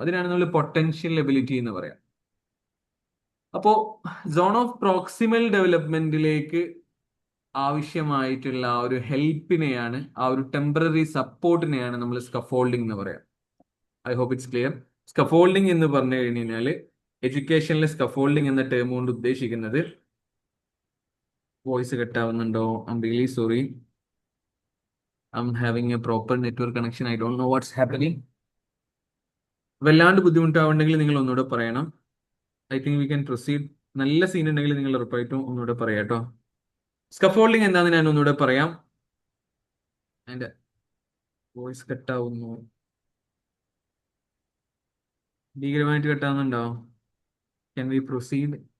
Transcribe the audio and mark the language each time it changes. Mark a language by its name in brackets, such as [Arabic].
[Malayalam] അതിനാണ് നമ്മൾ potential ability എന്ന് പറയാം. അപ്പോ സോൺ ഓഫ് പ്രോക്സിമൽ ഡെവലപ്മെന്റിലേക്ക് ആവശ്യമായിട്ടുള്ള ആ ഒരു ഹെൽപ്പിനെയാണ്, ആ ഒരു ടെമ്പററി സപ്പോർട്ടിനെയാണ് നമ്മൾ സ്കഫോൾഡിംഗ് എന്ന് പറയാം. [English] I hope it's clear. [Malayalam] Scaffolding എന്ന് പറഞ്ഞു കഴിഞ്ഞാൽ എഡ്യൂക്കേഷനിലെ സ്കഫോൾഡിംഗ് എന്ന ടേം കൊണ്ട് ഉദ്ദേശിക്കുന്നത്, voice കട്ടാവുന്നുണ്ടോ? [English] I'm really sorry. I'm having a proper network connection. I don't know what's happening. [Malayalam] വല്ലാണ്ട് ബുദ്ധിമുട്ടാവുണ്ടെങ്കിൽ നിങ്ങൾ ഒന്നുകൂടെ പറയണം. [English] I think we can proceed. [Malayalam] നല്ല സീൻ ഉണ്ടെങ്കിൽ നിങ്ങൾ ഉറപ്പായിട്ടും ഒന്നുകൂടെ പറയാം കേട്ടോ. സ്കഫോൾഡിംഗ് എന്താണെന്ന് ഞാൻ ഒന്നുകൂടെ പറയാം. അതിന്റെ വോയിസ് കട്ടാവുന്നു, ഭീകരമായിട്ട് കട്ടാവുന്നുണ്ടോ? [English] Can we proceed?